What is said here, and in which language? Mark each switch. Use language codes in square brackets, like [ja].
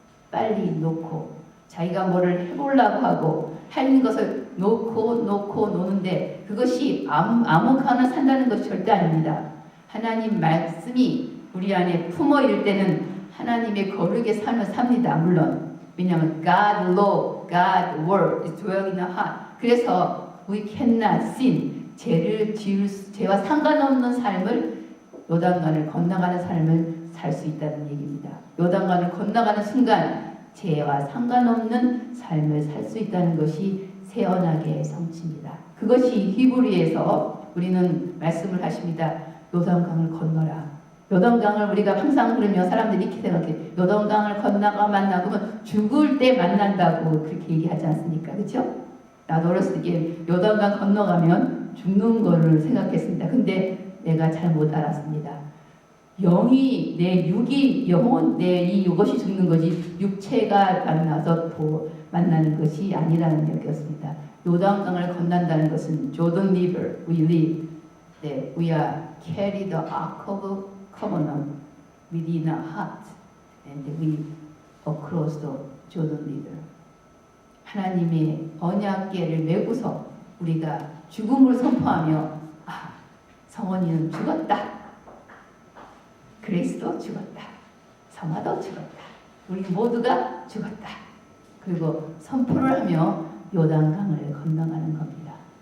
[ko] 빨리 놓고 자기가 뭐를 해보려고 하고 하는 것을 놓고 노는데 그것이 아무거나 산다는 것이 절대 아닙니다. 하나님 말씀이 우리 안에 품어 있을 때는 하나님의 거룩의 삶을 삽니다. 물론 왜냐하면 [en] God law, God word is dwelling in our heart. 그래서 we cannot sin. [ko] 죄와 상관없는 삶을 요단강을 건너가는 삶을 살 수 있다는 얘기입니다. 요단강을 건너가는 순간 죄와 상관없는 삶을 살 수 있다는 것이 새 언약의 성취입니다. 그것이 히브리에서 우리는 말씀을 하십니다. 요단강을 건너라. 요단강을 우리가 항상 그러면 사람들이 이렇게 생각해. 요단강을 건너가 만나면 죽을 때 만난다고 그렇게 얘기하지 않습니까? 그렇죠? 나도 어렸을 때 요단강 건너가면 죽는 거를 생각했습니다. 근데 내가 잘못 알았습니다. 영이 내 육이 영혼 내 이것이 죽는 거지 육체가 만나서 만나는 것이 아니라는 얘기였습니다. 요단강을 건넌다는 것은 [en] Jordan River we live. 네, we are carry the ark of covenant within our heart and we across the Jordan River. [ko] 하나님의 언약궤를 메고서 우리가 죽음을 선포하며 성원이는 죽었다. 그리스도 죽었다. 성화도 죽었다. 우리 모두가 죽었다. 그리고 선포를 하며 요단강을 건너가는 겁니다.